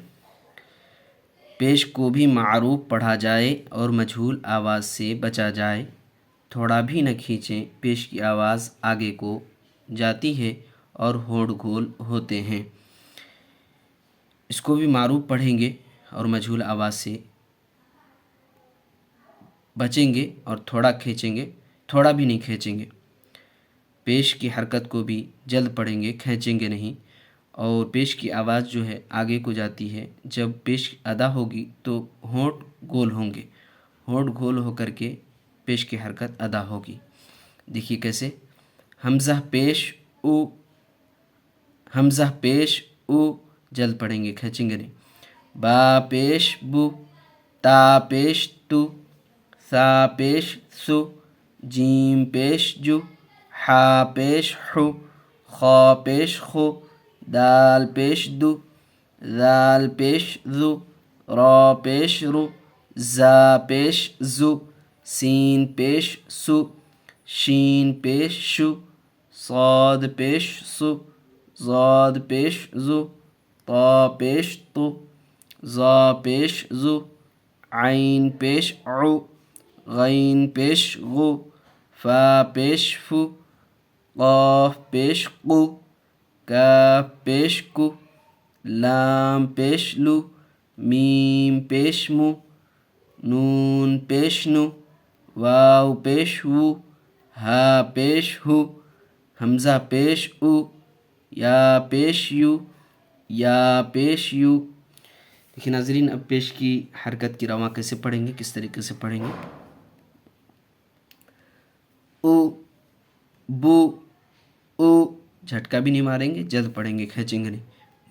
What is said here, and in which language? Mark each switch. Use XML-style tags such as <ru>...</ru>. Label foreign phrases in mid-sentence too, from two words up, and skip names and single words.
<ur>پیش کو بھی معروف پڑھا جائے اور مجہول آواز سے بچا جائے، تھوڑا بھی نہ کھینچیں، پیش کی آواز آگے کو جاتی ہے اور ہوڑ گھول ہوتے ہیں. اسکو بھی معروف پڑھیں گے اور مجہول آواز سے بچیں گے اور تھوڑا کھینچیں گے, تھوڑا بھی نہیں کھینچیں گے. پیش کی حرکت کو بھی جلد پڑھیں گے، کھینچیں گے نہیں. اور پیش کی آواز جو ہے آگے کو جاتی ہے. جب پیش ادا ہوگی تو ہونٹ گول ہوں گے، ہونٹ گول ہو کر کے پیش کی حرکت ادا ہوگی. دیکھیے کیسے. حمزہ پیش او، حمزہ پیش او، جلد پڑھیں گے، کھینچیں گے نہیں. با پیش بو، تا پیش تو، سا پیش سو، جیم پیش جو، حا پیش حو، خا پیش خو، دال پیش دو، ذال پیش ذو، را پیش رو، زا پیش زو، سین پیش سو، شین پیش شو، صاد پیش سو، ضاد پیش زو، طا پیش تو، ظا پیش زو، عین پیش عو، غین پیش غو، فا پیش فو، قاف پیش قو، کاف پیش کو، لام پیش لو، میم پیش مو، نون پیش نو، واو پیش وو، ہا پیش ہو، حمزہ پیش او، یا پیش یو، یا پیش یو. دیکھیے ناظرین، اب پیش کی حرکت کی رواں کیسے پڑھیں گے، کس طریقے سے پڑھیں گے. او، بو، او، جھٹکا بھی نہیں ماریں گے، جلد پڑھیں گے، کھینچیں گے نہیں.</ur>